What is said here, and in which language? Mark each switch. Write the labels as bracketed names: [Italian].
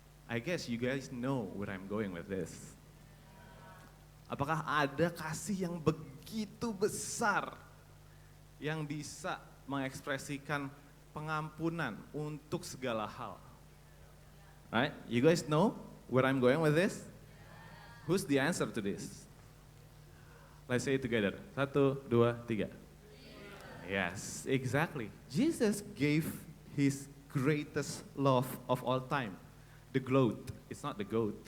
[English] I guess you guys know where I'm going with this. [Indonesian] Apakah ada kasih yang begitu besar yang bisa mengekspresikan pengampunan untuk segala hal? [English] Right? You guys know where I'm going with this? Who's the answer to this? Let's say it together. 1, 2, 3. Yes, exactly. Jesus gave his greatest love of all time. The GLOAT. It's not the GOAT.